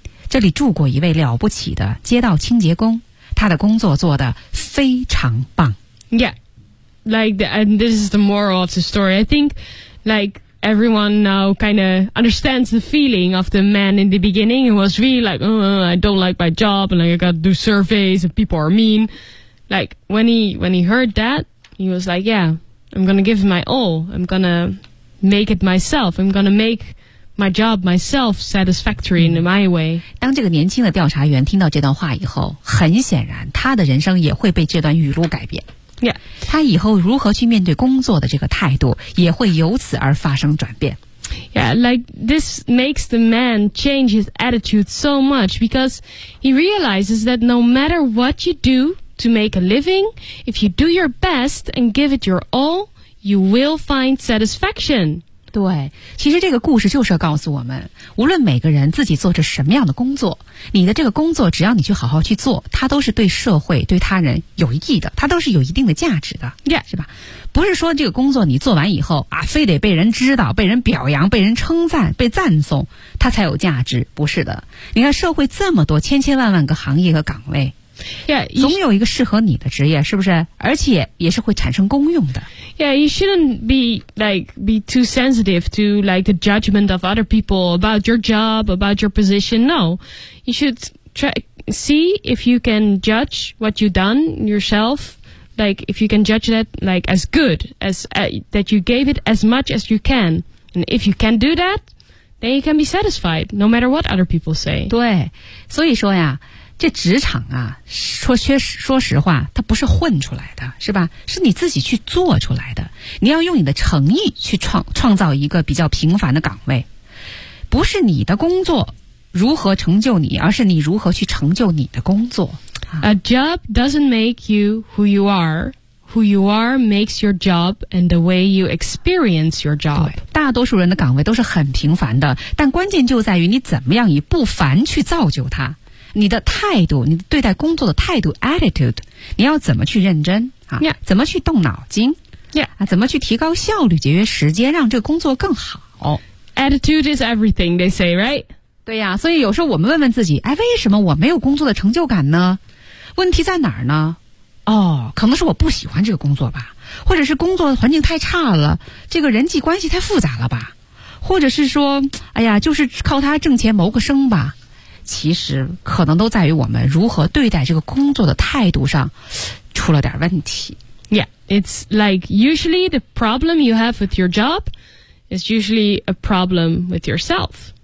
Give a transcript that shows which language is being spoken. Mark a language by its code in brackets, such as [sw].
[zh] 这里住过一位了不起的街道清洁工，他的工作做得非常棒。 [en] Yeah. Like, and this is the moral of the story. I think, like, everyone now kind of understands the feeling of the man in the beginning. He was really like, oh, I don't like my job, and like, I gotta do surveys, and people are mean. Like, when he heard that, he was like, yeah, I'm gonna give my all. I'm gonna make it myself. I'm gonna make my job myself satisfactory in my way. [zh] 当这个年轻的调查员听到这段话以后，很显然，他的人生也会被这段语录改变。 [en] Yeah. [zh] 他以后如何去面对工作的这个态度也会由此而发生转变。 [en] Yeah, like this makes the man change his attitude so much because he realizes that no matter what you do to make a living, if you do your best and give it your all, you will find satisfaction. [zh] 对，其实这个故事就是要告诉我们，无论每个人自己做着什么样的工作，你的这个工作只要你去好好去做，它都是对社会对他人有益的，它都是有一定的价值的。 [en] Yeah. [zh] 是吧，不是说这个工作你做完以后啊，非得被人知道，被人表扬，被人称赞，被赞颂，它才有价值。不是的，你看社会这么多千千万万个行业和岗位， [en] Yeah, [zh] 总有一个适合你的职业，是不是？而且也是会产生功用的。 [en] Yeah, you shouldn't be too sensitive to like the judgment of other people about your job, about your position. No, you should see if you can judge what you've done yourself, like if you can judge that like as good as that you gave it as much as you can, and if you can do that, then you can be satisfied, no matter what other people say. [zh] 对，所以说呀。这职场啊，说实话，它不是混出来的，是吧？是你自己去做出来的。你要用你的诚意去创造一个比较平凡的岗位，不是你的工作如何成就你，而是你如何去成就你的工作。 [en] A job doesn't make you who you are. Who you are makes your job and the way you experience your job. [zh] 对，大多数人的岗位都是很平凡的，但关键就在于你怎么样以不凡去造就它。你的态度，你对待工作的态度 attitude， 你要怎么去认真啊？ [en] Yeah. [zh] 怎么去动脑筋？ [en] Yeah. [zh] 啊，怎么去提高效率，节约时间，让这个工作更好 [en] ？Attitude is everything, they say, right? [zh] 对呀，所以有时候我们问问自己，哎，为什么我没有工作的成就感呢？问题在哪儿呢？哦，可能是我不喜欢这个工作吧，或者是工作环境太差了，这个人际关系太复杂了吧，或者是说，哎呀，就是靠他挣钱谋个生吧。其实可能都在于我们如何对待这个工作的态度上出了点问题。 [en] Yeah, it's like usually the problem you have with your job is usually a problem with yourself.